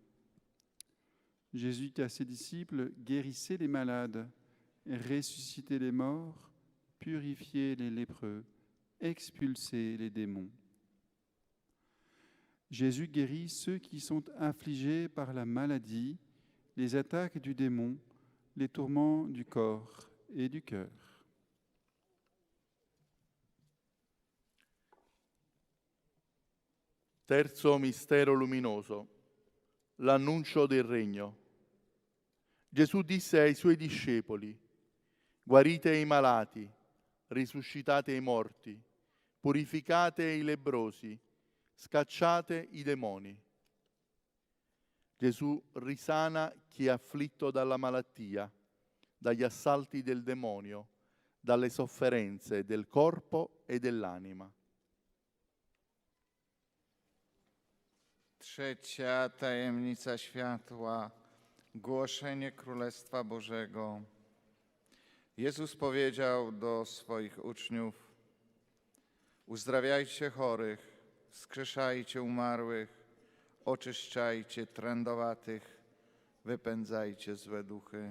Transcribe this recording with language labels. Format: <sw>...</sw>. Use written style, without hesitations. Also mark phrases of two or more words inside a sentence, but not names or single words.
<fr>Jésus dit à ses disciples, guérissez les malades, ressuscitez les morts, purifiez les lépreux, expulsez les démons. Jésus guérit ceux qui sont affligés par la maladie, les attaques du démon, les tourments du corps et du cœur.</fr> <it>Terzo mistero luminoso, l'annuncio del regno. Gesù disse ai suoi discepoli, guarite i malati, risuscitate i morti, purificate i lebbrosi, scacciate i demoni. Gesù risana chi è afflitto dalla malattia, dagli assalti del demonio, dalle sofferenze del corpo e dell'anima.</it> <pl>Trzecia tajemnica światła, głoszenie Królestwa Bożego. Jezus powiedział do swoich uczniów: uzdrawiajcie chorych, wskrzeszajcie umarłych, oczyszczajcie trędowatych, wypędzajcie złe duchy.</pl>